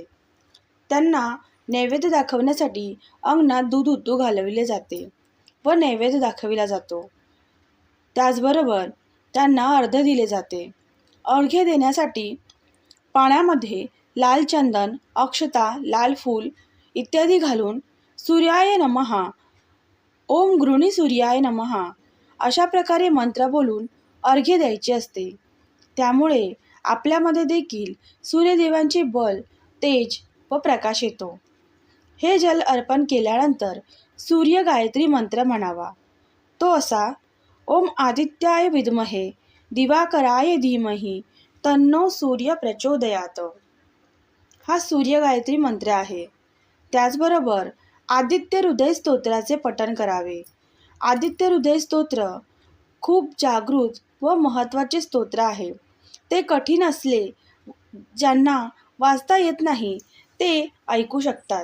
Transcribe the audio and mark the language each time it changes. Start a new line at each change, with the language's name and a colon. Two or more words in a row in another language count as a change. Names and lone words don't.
Marathi: त्यांना नैवेद्य दाखवण्यासाठी अंगणात दूध उतू घालविले जाते व नैवेद्य दाखविला जातो. त्याचबरोबर त्यांना अर्घ्य दिले जाते. अर्घ्य देण्यासाठी पाण्यामध्ये लाल चंदन, अक्षता, लाल फूल इत्यादी घालून
Sanskrit: सूर्याय नमः, ओम गृणी सूर्याय नमः
Marathi: अशा प्रकारे मंत्र बोलून अर्घ्य द्यायचे असते. त्यामुळे आपल्यामध्ये देखील सूर्यदेवांचे बल, तेज व प्रकाश येतो. हे जल अर्पण केल्यानंतर सूर्य गायत्री मंत्र म्हणावा. तो असा,
Sanskrit: ओम आदित्याय विद्महे दिवाकराय धीमहि तन्नो सूर्य प्रचोदयात.
Marathi: हा सूर्य गायत्री मंत्र आहे. त्याचबरोबर आदित्य हृदय स्तोत्राचे पठण करावे. आदित्य हृदय स्तोत्र खूप जागृत व महत्त्वाचे स्तोत्र आहे. ते कठीण असले, ज्यांना वाचता येत नाही ते ऐकू शकतात.